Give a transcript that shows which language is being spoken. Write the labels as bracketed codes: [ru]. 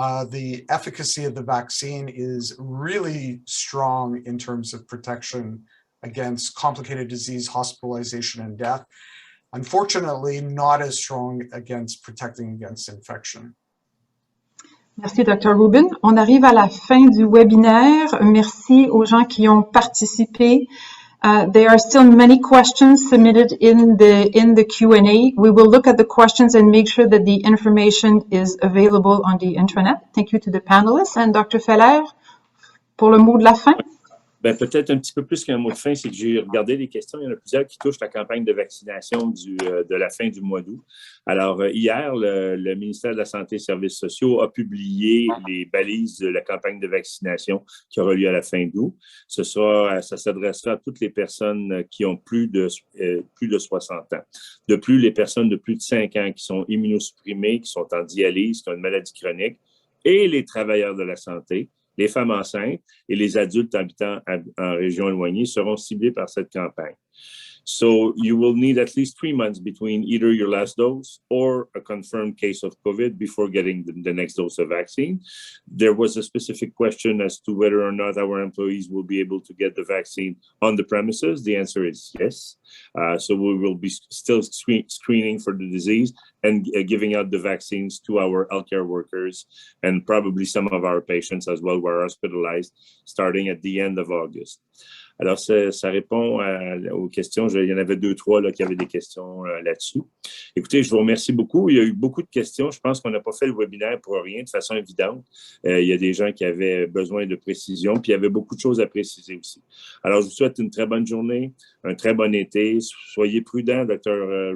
[en] The efficacy of the vaccine is really strong in terms of protection against complicated disease, hospitalization, and death. Unfortunately, not as strong against protecting against infection. [fr] Merci, Dr. Rubin. On arrive à la fin du webinaire. Merci aux gens qui ont participé. [en] There are still many questions submitted in the Q&A. We will look at the questions and make sure that the information is available on the intranet. Thank you to the panelists. And Dr. [fr] Feller, pour le mot de la fin. Ben, peut-être un petit peu plus qu'un mot de fin, c'est que j'ai regardé les questions. Il y en a plusieurs qui touchent la campagne de vaccination de la fin du mois d'août. Alors, hier, le ministère de la Santé et des Services sociaux a publié les balises de la campagne de vaccination qui aura lieu à la fin d'août. Ça s'adressera à toutes les personnes qui ont plus de 60 ans. De plus, les personnes de plus de 5 ans qui sont immunosupprimées, qui sont en dialyse, qui ont une maladie chronique, et les travailleurs de la santé, les femmes enceintes et les adultes habitant en région éloignée seront ciblés par cette campagne. [en] So you will need at least 3 months between either your last dose or a confirmed case of COVID before getting the next dose of vaccine. There was a specific question as to whether or not our employees will be able to get the vaccine on the premises. The answer is yes. So we will be still screening for the disease and giving out the vaccines to our healthcare workers and probably some of our patients as well who are hospitalized starting at the end of August. [fr] Alors, ça répond aux questions. Il y en avait 2, 3 là, qui avaient des questions là-dessus. Écoutez, je vous remercie beaucoup. Il y a eu beaucoup de questions. Je pense qu'on n'a pas fait le webinaire pour rien, de façon évidente. Il y a des gens qui avaient besoin de précision, puis il y avait beaucoup de choses à préciser aussi. Alors, je vous souhaite une très bonne journée, un très bon été. Soyez prudents. Dr.